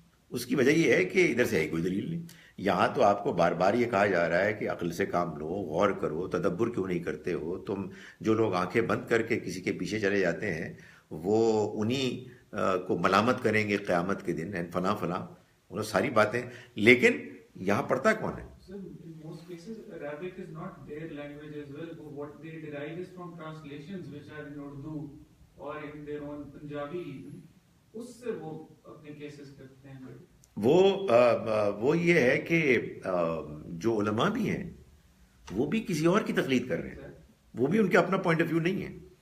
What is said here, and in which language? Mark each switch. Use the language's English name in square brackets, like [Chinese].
[Urdu] اس کی وجہ یہ ہے کہ ادھر سے ہے کوئی دلیل نہیں. یہاں تو آپ کو بار بار یہ کہا جا رہا ہے کہ عقل سے کام لو، غور کرو، تدبر کیوں نہیں کرتے ہو تم. جو لوگ آنکھیں بند کر کے کسی کے پیچھے چلے جاتے ہیں وہ انہی کو ملامت کریں گے قیامت کے دن، فلاں فلاں، وہ ساری باتیں. لیکن یہاں پڑھتا کون ہے؟ [English] So in most cases, Arabic is not their language as well. What they derive is from translations which are in Urdu or in their own Punjabi. [Urdu] اس سے وہ اپنے کیسز کرتے ہیں. وہ یہ ہے کہ جو علماء بھی ہیں وہ بھی کسی اور کی تقلید کر رہے ہیں، وہ بھی ان کا اپنا پوائنٹ آف ویو نہیں ہے.